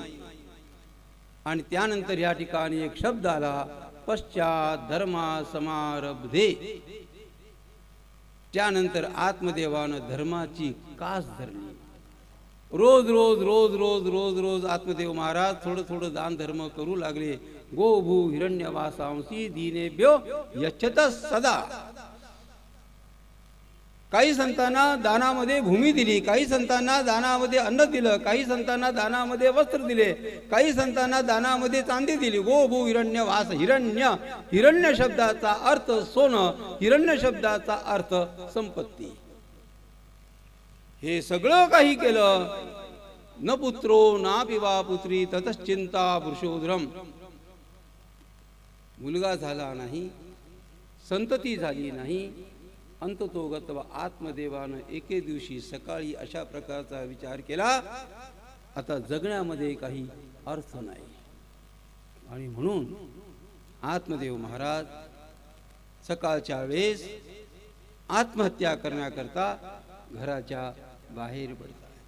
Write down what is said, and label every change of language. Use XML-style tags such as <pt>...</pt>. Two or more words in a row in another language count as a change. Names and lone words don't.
<mr>आणि त्यानंतर या ठिकाणी एक शब्द आला,</mr> <sa>पश्चात धर्मा समारब्धे.</sa> <mr>त्यानंतर आत्मदेवानं धर्माची कास धरली. रोज रोज रोज रोज रोज रोज आत्मदेव महाराज थोडं थोडं दान धर्म करू लागले.</mr> <sa>गो भू हिरण्यवासांसी दीनेभ्यो यच्छत सदा.</sa> <mr>काही संतांना दानामध्ये भूमी दिली, काही संतांना दानामध्ये अन्न दिलं, काही संतांना दानामध्ये वस्त्र दिले, काही संतांना दानामध्ये चांदी दिली.</mr> <sa>गो भू हिरण्यवास.</sa> <mr>हिरण्य शब्दाचा अर्थ सोनं, हिरण्य शब्दाचा अर्थ संपत्ती. हे सगळं काही केलं.</mr> <sa>न पुत्रो ना पिवा पुत्री ततश्चिंता पुरुषोधरम.</sa> <mr>मुलगा झाला नाही, संतती झाली नाही. अंततोगत्व आत्मदेवानं एके दिवशी सकाळी अशा प्रकारचा विचार केला, आता जगण्यामध्ये काही अर्थ नाही. आणि म्हणून आत्मदेव महाराज सकाळच्या वेळेस आत्महत्या करण्याकरता घराच्या बाहेर पडतात.</mr>